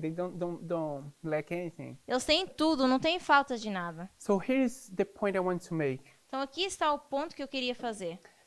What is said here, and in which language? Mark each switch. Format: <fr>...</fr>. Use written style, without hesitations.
<en>They don't lack anything.</en> <pt>Eles têm tudo, não tem falta de nada.</pt> <en>So here's the point I want to make.</en> <pt>Então aqui está o ponto que eu queria fazer.</pt>